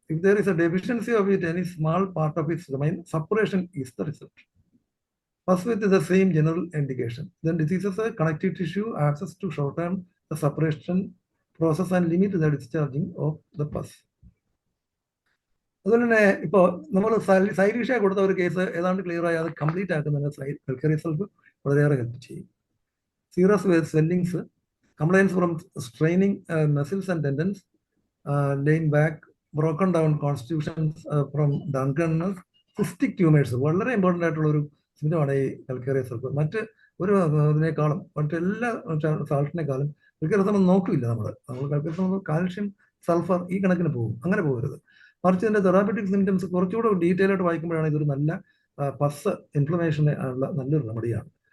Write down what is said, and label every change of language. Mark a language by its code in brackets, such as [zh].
[en] If there is a deficiency of it, any small part of its domain, separation is the result. Pus with the same general indication. Then diseases of connective tissue access to shorten the separation process and limit the discharging of the pus. [ml] അതുപോലെ തന്നെ ഇപ്പോൾ നമ്മൾ സൈലീഷ്യ കൊടുത്ത ഒരു case ഏതാണ്ട് clear ആയി അത് complete ആക്കുന്നതിന് കൽക്കരി സൾഫ് വളരെയേറെ ഹെൽപ്പ് ചെയ്യും. Serous swellings, [en] complaints from straining muscles and tendons, laying back, broken down constitutions from drunkenness, cystic tumors, [ml] വളരെ ഇമ്പോർട്ടൻ്റ് ആയിട്ടുള്ള ഒരു സിംറ്റമാണ് ഈ കൽക്കരി സൾഫർ. മറ്റ് ഒരു ഇതിനേക്കാളും മറ്റെല്ലാ സാൾട്ടിനേക്കാളും കൽക്കരി സൾഫർ നോക്കില്ല നമ്മൾ കൽക്കരി സൾഫർ, കാൽഷ്യം, സൾഫർ ഈ കണക്കിന് പോകും. അങ്ങനെ പോകരുത്. മറിച്ച് ഇതിന്റെ തെറാപ്പറ്റിക് സിംറ്റംസ് കുറച്ചുകൂടെ ഡീറ്റെയിൽ ആയിട്ട് വായിക്കുമ്പോഴാണ് ഇതൊരു നല്ല പസ് ഇൻഫ്ലമേഷന് ഉള്ള നല്ലൊരു റെമഡിയാണ്.